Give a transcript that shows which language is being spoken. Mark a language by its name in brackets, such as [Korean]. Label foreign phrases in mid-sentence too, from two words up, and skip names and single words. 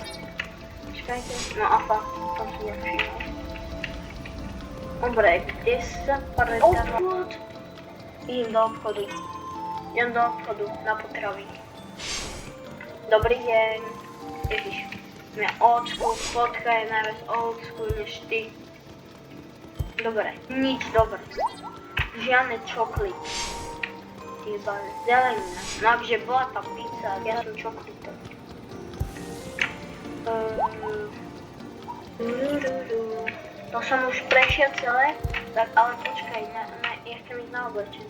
[Slovak] Čakajte, no a fakt, to som nevšimol. Dobre, kde sa predáva? Obchod? Idem do obchodu. Idem do obchodu na potravy. Dobrý deň. Ježiš, mňa [English] old school, [Slovak] fotka je najviac [English] old school [Slovak] než ty. Dobre, nič dobre. Žiadne čokly. Iba zelenina. No akže bola tá pizza, ja som čoklito. To som už prešiel celé, tak ale počkaj, ja chcem ísť na oblečenie.